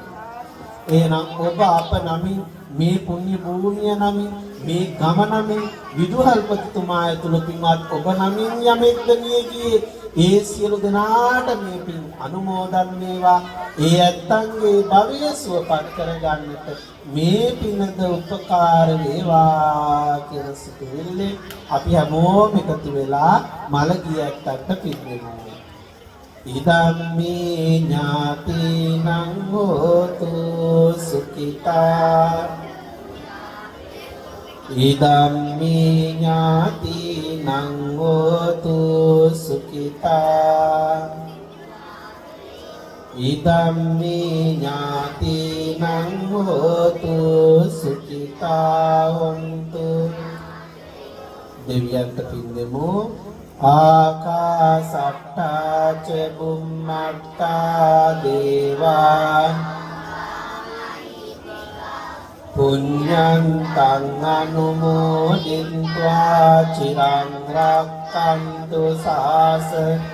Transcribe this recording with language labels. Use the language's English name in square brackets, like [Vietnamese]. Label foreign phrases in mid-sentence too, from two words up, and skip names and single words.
[Sinhala] එහෙනම් ඔබ අප නමින් මේ පුණ්‍ය භූමිය නමින් මේ ගම නමින් විදුහල්පතිතුමා ඇතුළු පින්වත් ඔබ නමින් යමෙක්ද මිය ගියේ ඒ සියලු දෙනාට මේ පින් අනුමෝදන් වේවා. ඒ ඇත්තන්ගේ භවය සුවපත් කරගන්නට මේ පිනද උපකාර වේවා කියලා සිතුවිල්ලේ අපි හැමෝම එකතු වෙලා මළගිය ඇත්තන්ට පින් දෙමු. [Pali] ඉදම්මේ ඥාතිනං හෝතු සුඛිතා ඉදම්මේ ඥාතිනං හෝතු සුඛිතා ඉදම්මේ ඥාතිනං හෝතු සුඛිතා හොන්තු [Sinhala] දෙවියන්ට පින් දෙමු. [Pali] ආකාසට්ටා ච බුම්මට්ටා දේවා පුඤ්ඤන්තං අනුමෝදිत्वा චිරං රක්ඛන්තු ශාසන